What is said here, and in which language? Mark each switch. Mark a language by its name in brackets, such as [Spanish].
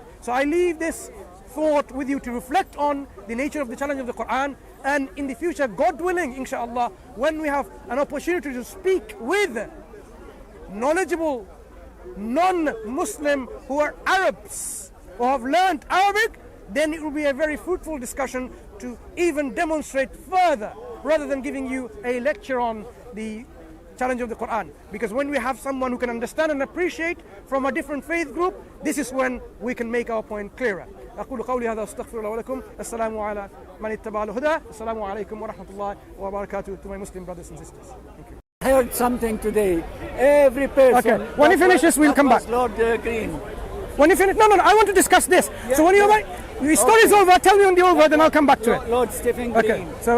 [English] So I leave this thought with you to reflect on the nature of the challenge of the Quran, and in the future, God willing, inshallah, when we have an opportunity to speak with knowledgeable non-Muslim who are Arabs or have learned Arabic, then it will be a very fruitful discussion to even demonstrate further, rather than giving you a lecture on the challenge of the Quran. Because when we have someone who can understand and appreciate from a different faith group, this is when we can make our point clearer. [Arabic] أقول قولي هذا واستغفر الله ولكم. السلام على من اتبع الهدى. السلام عليكم ورحمة الله وبركاته [English] to my Muslim brothers and sisters. Thank you. I heard something today. Every person. Okay. When you finish this, we'll come back. Lord Green. When you finish, no, I want to discuss this. Yeah, so when you're like, the story's over, tell me when the over, then I'll come back to it. Lord Stephen Green. Okay. So